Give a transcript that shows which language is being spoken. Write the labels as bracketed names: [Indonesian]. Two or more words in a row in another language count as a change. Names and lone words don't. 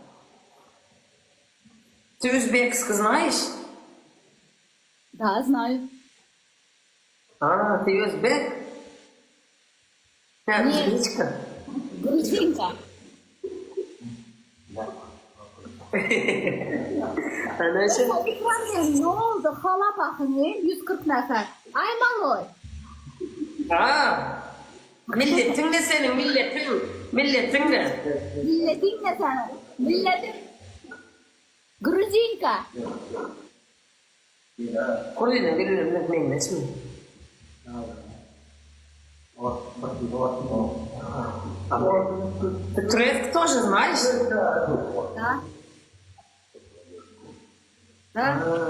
[Russian] Ты узбекский знаешь? Да, знаю. А, ты узбек? Ты Нет. узбечка? Грузинка. Она еще... [Azerbaijani] Ne oldu? Hala bakın 140 nefer. Ay Maloy. Ha, milletin ne senin milletin ne? Milletin ne sana? Milletin. [Russian] Грузинка. Курина, не смей. Ты турецк тоже знаешь? Да. Да?